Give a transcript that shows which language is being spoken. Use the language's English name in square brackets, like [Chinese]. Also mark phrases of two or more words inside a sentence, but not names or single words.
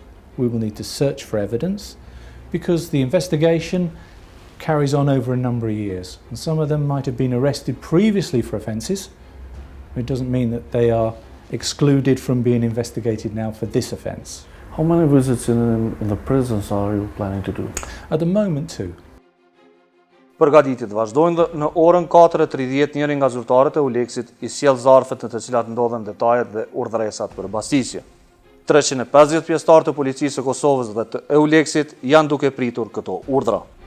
[English] We will need to search for evidence because the investigation carries on over a number of years, and some of them might have been arrested previously for offences. It doesn't mean that they are excluded from being investigated now for this offence. How many visits in the prisons are you planning to do? At the moment 2. [Albanian] Përgatitjet vazhdojnë dhe në orën 4:30 njëri nga zyrtarët e EULEX-it I sjell zarfet në të cilat ndodhen detajet dhe urdhëresat për Bastisje. 350 pjesëtarë të policisë së Kosovës dhe të EULEX-it janë duke pritur këto urdhra.